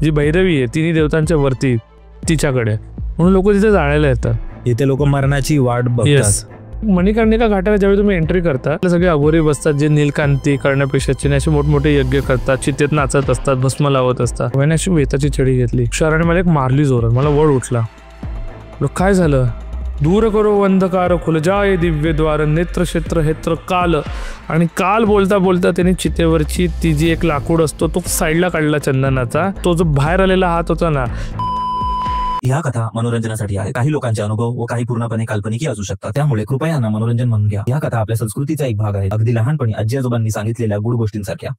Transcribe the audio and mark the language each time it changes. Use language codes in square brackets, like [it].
[mr] जी भैरवी आहे तिन्ही देवतांच्या वरती तिच्याकडे, म्हणून लोक तिथे जाण्याला येतात. इथे लोक मरणाची वाट बघतात. मणिकर्णिका घाटाला ज्यावेळी तुम्ही एंट्री करता सगळे अघोरी बसतात जे नीलकांती करण्यापेक्षा असे मोठमोठे यज्ञ करतात, चितेत नाचत असतात, भस्म लावत असतात. मैंने अशी वेताची छडी घेतली, शहराने मला एक मारली जोरात, मला वळ उठला. काय झालं? [hi] दूर करो अंधकार खुल जाय दिव्य द्वार नेत्र क्षेत्र हेत्र काल. [mr] आणि काल बोलता बोलता त्याने चितेवरची ती जी एक लाकूड असतो तो साईडला काढला चंदनाचा. तो जो बाहेर आलेला हात होता ना. ह्या कथा मनोरंजनासाठी आहे. काही लोकांचे अनुभव व काही पूर्णपणे काल्पनिक असू शकतात, त्यामुळे कृपया यांना मनोरंजन म्हणून घ्या. या कथा आपल्या संस्कृतीचा एक भाग आहे, अगदी लहानपणी आजी आजोबांनी सांगितलेल्या गुड गोष्टींसारख्या.